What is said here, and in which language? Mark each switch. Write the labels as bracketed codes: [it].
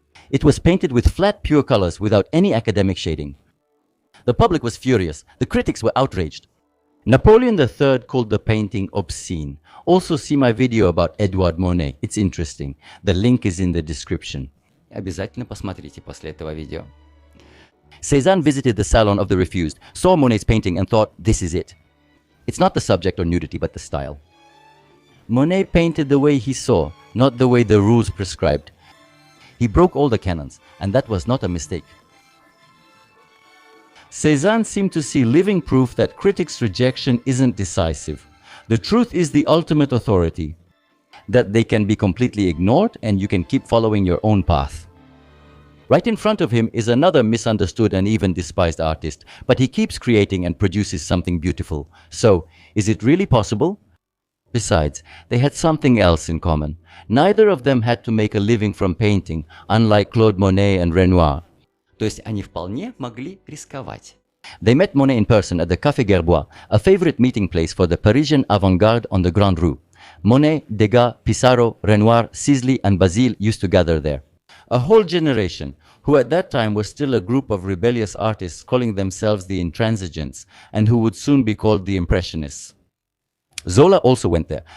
[en] It was painted with flat, pure colors without any academic shading. The public was furious. The critics were outraged. Napoleon III called the painting obscene. Also see my video about Edouard Monet. It's interesting. The link is in the description. [ru] Обязательно посмотрите после этого видео. [en] Cézanne visited the Salon of the Refused, saw Monet's painting and thought, this is it. It's not the subject or nudity, but the style. Monet painted the way he saw, not the way the rules prescribed. He broke all the canons, and that was not a mistake. Cézanne seemed to see living proof that critics' rejection isn't decisive. The truth is the ultimate authority, that they can be completely ignored and you can keep following your own path. Right in front of him is another misunderstood and even despised artist, but he keeps creating and produces something beautiful. So, is it really possible? Besides, they had something else in common. Neither of them had to make a living from painting, unlike Claude Monet and Renoir. [ru] То есть они вполне могли рисковать. [en] They met Monet in person at the Café Gerbois, a favorite meeting place for the Parisian avant-garde on the Grande Rue. Monet, Degas, Pissarro, Renoir, Sisley and Basile used to gather there. A whole generation, who at that time were still a group of rebellious artists calling themselves the Intransigents, and who would soon be called the Impressionists. Zola also went there.